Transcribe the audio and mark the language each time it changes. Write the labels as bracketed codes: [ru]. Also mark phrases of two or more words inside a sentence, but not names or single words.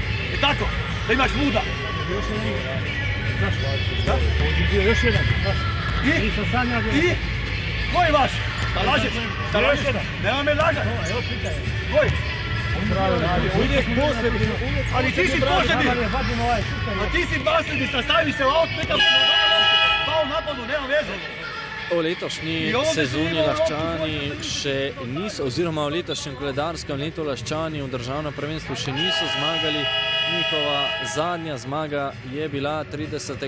[hr] Je tako? Da imaš muda? Još jedan. Znaš, da? Ovdje bio još jedan. I? Nisam sanjao. I? Koji vaš? Da lažeš? Da lažeš? Nema me lažat. Evo pitaj. Koji? Uvijek posljedni. Ali ti si posljedni. A ti si posljedni, staviš se u aut, nekam fao napadu, nema veze. [sl] V letošnji sezoni Laščani še niso, oziroma v letošnjem koledarskem letu Laščani v državnem prvenstvu še niso zmagali. Njihova zadnja zmaga je bila 30.